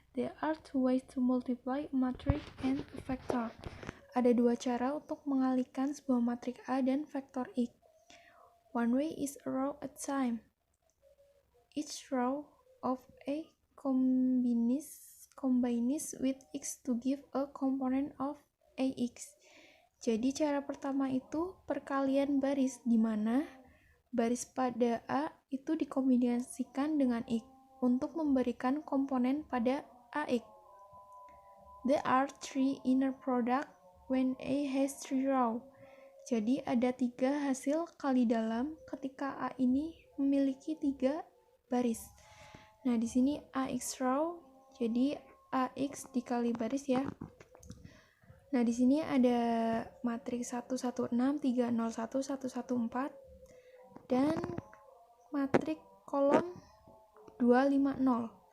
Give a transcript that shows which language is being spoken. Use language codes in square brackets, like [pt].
[en] There are two ways to multiply a matrix and a vector. [id] Ada dua cara untuk mengalihkan sebuah matriks A dan vektor X. [en] One way is a row at a time. Each row of A combines with X to give a component of AX. [id] Jadi cara pertama itu perkalian baris, di mana baris pada A itu dikombinasikan dengan X untuk memberikan komponen pada AX. [en] There are three inner product when A has three row. [id] Jadi ada 3 hasil kali dalam ketika A ini memiliki 3 baris. Nah, di sini AX row, jadi AX dikali baris ya. Nah, di sini ada matriks 116, 301, 114 dan matriks kolom 250.